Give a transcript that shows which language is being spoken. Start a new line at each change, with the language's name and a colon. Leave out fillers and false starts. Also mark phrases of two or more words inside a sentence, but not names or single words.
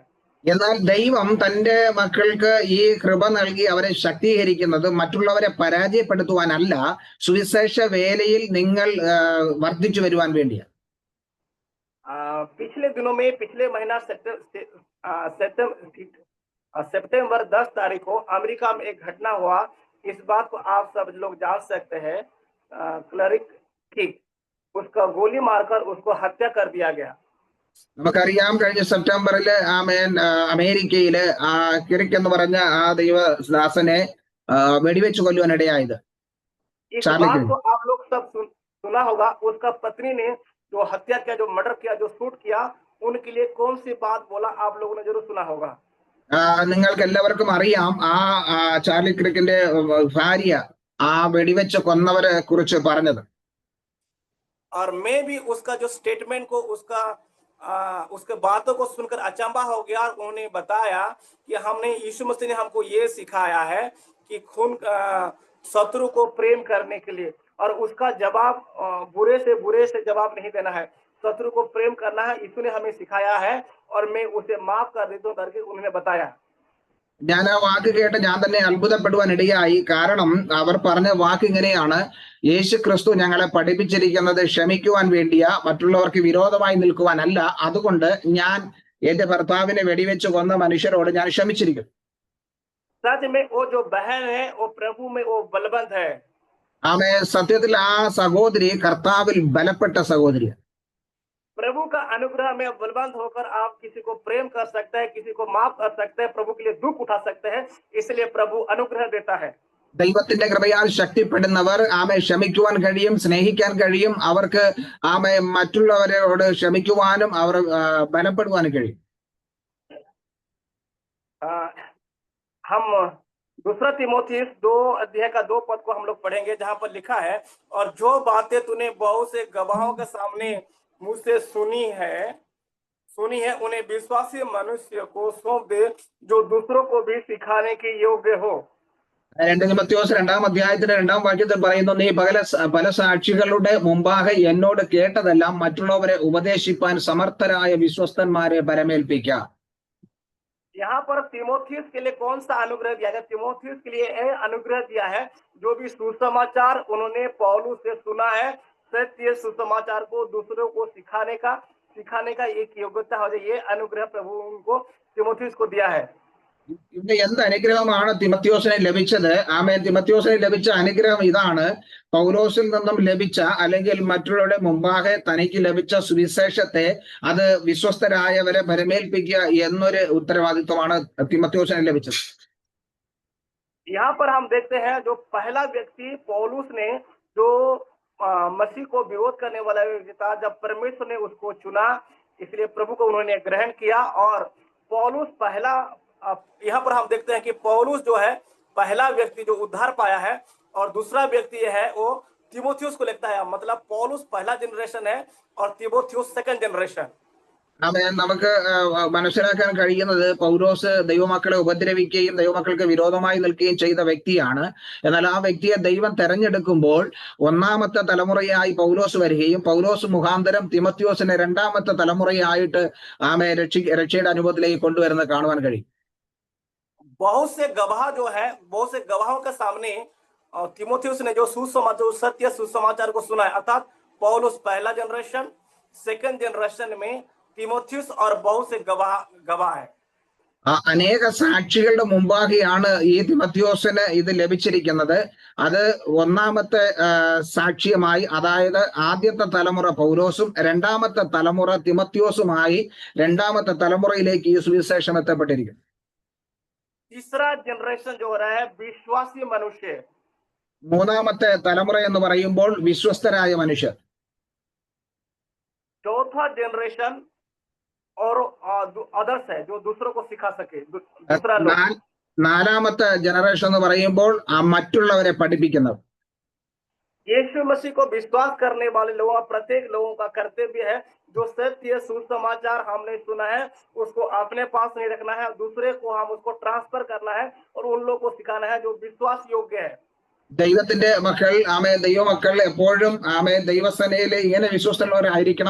Malayalam: എന്നാൽ ദൈവം തന്റെ മക്കൾക്ക് ഈ കൃപ നൽകി അവരെ ശക്തീകരിക്കുന്നത് മറ്റുള്ളവരെ പരാജയപ്പെടുത്തുവാനല്ല, സുവിശേഷ വേലയിൽ നിങ്ങൾ വർദ്ധിച്ചു വരുവാൻ വേണ്ടിയാണ്.
Hindi: पिछले दिनों में, पिछले महीना सितंबर 10 तारीख को अमेरिका में एक घटना हुआ। इस बात को आप सब लोग जान सकते हैं। क्लरिक किंग उसका गोली मारकर उसको हत्या कर दिया गया।
Malayalam: നമുക്കറിയാം കഴിഞ്ഞ സെപ്റ്റംബറിൽ അമേരിക്കയില് കിറിക് എന്ന് പറഞ്ഞ ആ ദൈവദാസനെ വെടിവെച്ച് കൊല്ലുവാനിടയായത്
Hindi: इस
Malayalam: ചാർലി
Hindi: बात
Malayalam: കിറിക്.
Hindi: को आप लोग सब सुना होगा। उसका पत्नी ने जो हत्या किया, जो मर्डर किया, जो शूट किया, उनके लिए कौन सी बात बोला, आप लोगों ने जरूर सुना होगा।
Malayalam: നിങ്ങൾക്ക് എല്ലാവർക്കും അറിയാം ചാർലി കിറിക്കിന്റെ ഭാര്യ ആ വെടിവെച്ച് കൊന്നവരെ കുറിച്ച് പറഞ്ഞത്.
Hindi: और मैं भी उसका जो स्टेटमेंट को उसके बातों को सुनकर अचंभा हो गया। और उन्होंने बताया कि हमने यीशु मसीह ने हमको ये सिखाया है कि खून शत्रु को प्रेम करने के लिए, और उसका जवाब बुरे से जवाब नहीं देना है, शत्रु को प्रेम करना है। यीशु ने हमें सिखाया है और मैं उसे माफ कर देता हूँ करके उन्होंने बताया।
Malayalam: ഞാൻ ആ വാക്ക് കേട്ട് ഞാൻ തന്നെ അത്ഭുതപ്പെടുവാൻ ഇടയായി. കാരണം അവർ പറഞ്ഞ വാക്ക് ഇങ്ങനെയാണ്: യേശു ക്രിസ്തു ഞങ്ങളെ പഠിപ്പിച്ചിരിക്കുന്നത് ക്ഷമിക്കുവാൻ വേണ്ടിയാ, മറ്റുള്ളവർക്ക് വിരോധമായി നിൽക്കുവാനല്ല. അതുകൊണ്ട് ഞാൻ എന്റെ ഭർത്താവിനെ വെടിവെച്ച് കൊന്ന മനുഷ്യരോട് ഞാൻ ക്ഷമിച്ചിരിക്കുന്നു.
Hindi: सच में वो जो बहन है वो प्रभु में वो बलवंत है।
Malayalam: ആമേ, സത്യത്തിൽ ആ സഹോദരി കർത്താവിൽ ബലപ്പെട്ട സഹോദരിയാണ്.
Hindi: प्रभु का अनुग्रह में बलवंत होकर आप किसी को प्रेम कर सकते हैं, किसी को माफ कर सकते हैं, प्रभु के लिए दुख उठा सकते हैं। इसलिए प्रभु अनुग्रह देता है।
Malayalam: ദൈവത്തിന്റെ കൃപയാൽ ശക്തിപ്പെടുന്നവർ ആമെ ക്ഷമിക്കുവാൻ കഴിയും, സ്നേഹിക്കാൻ കഴിയും. അവർക്ക് ആമെ മറ്റുള്ളവരോട് ക്ഷമിക്കുവാനും അവർ ബലപ്പെടുവാനും കഴിയും.
Hindi: हम दूसरा तीमुथियुस 2 अध्याय का 2 पद को हम लोग पढ़ेंगे, जहां पर लिखा है, और जो बातें तूने बहुत से गवाहों के सामने मुझसे सुनी है उन्हें विश्वासी मनुष्य को सौंप दे, जो दूसरों को भी सिखाने के योग्य हो।
Malayalam: 2 തിമോഥെയോസ് 2-ാം അധ്യായത്തിന്റെ 2-ാം വാക്യത്തിൽ പറയുന്നു: നീ പല സാക്ഷികളുടെ മുമ്പാകെ എന്നോട് കേട്ടതെല്ലാം മറ്റുള്ളവരെ ഉപദേശിപ്പാൻ സമർത്ഥരായ വിശ്വസ്തന്മാരെ പരമേൽപ്പിക്കാം.
Hindi: यहाँ पर तीमुथियुस के लिए कौन सा अनुग्रह दिया गया? तीमुथियुस के लिए यह अनुग्रह दिया है जो भी सुसमाचार उन्होंने पौलुस से सुना है, सत्य सुसमाचार को दूसरों को सिखाने का एक योग्यता हो जाए। ये अनुग्रह प्रभु उनको तीमुथियुस को दिया है।
Malayalam: ഇവിടെ എന്ത് അനുഗ്രഹമാണ് തിമോഥെയോസിനെ ലഭിച്ചത്? ആമേൻ. തിമോഥെയോസിനെ ലഭിച്ച അനുഗ്രഹം ഇതാണ്: പൗലോസിൽ നിന്നും ലഭിച്ച, അല്ലെങ്കിൽ മറ്റുള്ളവരുടെ മുമ്പാകെ തനിക്ക് ലഭിച്ച സുവിശേഷത്തെ അത് വിശ്വസ്തരായവരെ പരമേൽപ്പിക്കുക എന്നൊരു ഉത്തരവാദിത്വമാണ് തിമോഥെയോസിനെ ലഭിച്ചത്.
Hindi: यहाँ पर हम देखते हैं जो पहला व्यक्ति पौलुस ने जो मसीह को विरोध करने वाला व्यक्ति था, जब परमेश्वर ने उसको चुना, इसलिए प्रभु को उन्होंने ग्रहण किया। और पौलुस पहला, यहाँ पर हम देखते हैं कि पौलुस जो है पहला व्यक्ति जो उद्धार पाया है, और दूसरा व्यक्ति है वो तीमुथियुस को लिखता है। मतलब पौलुस पहला जनरेशन है और तीमुथियुस
English: second generation.
Malayalam: ആമേൻ. നമുക്ക് മനസ്സിലാക്കാൻ കഴിയുന്നത് പൗലോസ് ദൈവമക്കളെ ഉപദ്രവിക്കുകയും ദൈവമക്കൾക്ക് വിരോധമായി നിൽക്കുകയും ചെയ്ത വ്യക്തിയാണ്. എന്നാൽ ആ വ്യക്തിയെ ദൈവം തെരഞ്ഞെടുക്കുമ്പോൾ ഒന്നാമത്തെ തലമുറയായി പൗലോസ് വരികയും പൗലോസ് മുഖാന്തരം തിമോഥെയോസിനെ രണ്ടാമത്തെ തലമുറയായിട്ട് ആമേ രക്ഷയുടെ അനുഭവത്തിലേക്ക് കൊണ്ടുവരുന്നത് കാണുവാൻ കഴിയും.
Hindi: बहुत से गवाहों के सामने तीमुथियुस ने जो सत्य सुसमाचार को सुना है, अर्थात पौलुस पहला जनरेशन,
English: second generation
Hindi: में तीमुथियुस और बहुत से गवाह है।
Malayalam: അനേക സാക്ഷികളുടെ മുമ്പാകെയാണ് ഈ തിമോഥെയോസിന് ഇത് ലഭിച്ചിരിക്കുന്നത്. അത് ഒന്നാമത്തെ സാക്ഷ്യമായി, അതായത് ആദ്യത്തെ തലമുറ പൗലോസും രണ്ടാമത്തെ തലമുറ തിമോഥെയോസുമായി രണ്ടാമത്തെ തലമുറയിലേക്ക് ഈ സുവിശേഷം എത്തപ്പെട്ടിരിക്കുന്നു.
Hindi: तीसरा जनरेशन जो हो रहा है विश्वासी मनुष्य।
Malayalam: മൂന്നാമത്തെ തലമുറ എന്ന് പറയുമ്പോൾ വിശ്വസ്തരായ മനുഷ്യർ.
Hindi: चौथा जनरेशन और अदर्स है जो दूसरों को सिखा सके, दूसरा लोग।
Malayalam: നാലാമത്തെ ജനറേഷൻ എന്ന് പറയുമ്പോൾ മറ്റുള്ളവരെ പഠിപ്പിക്കുന്നവർ.
Hindi: यीशु मसीह को विश्वास करने वाले लोगों, प्रत्येक लोगों का कर्तव्य है जो सत्य सुसमाचार हमने सुना है उसको अपने पास नहीं रखना है, दूसरे को हम उसको ट्रांसफर करना है और उन लोगों को सिखाना है जो विश्वास योग्य है।
Malayalam: ദൈവത്തിന്റെ മക്കൾ, ദൈവമക്കൾ എപ്പോഴും ദൈവസേനയിൽ ഇങ്ങനെ വിശ്വസ്തരായിരിക്കണം.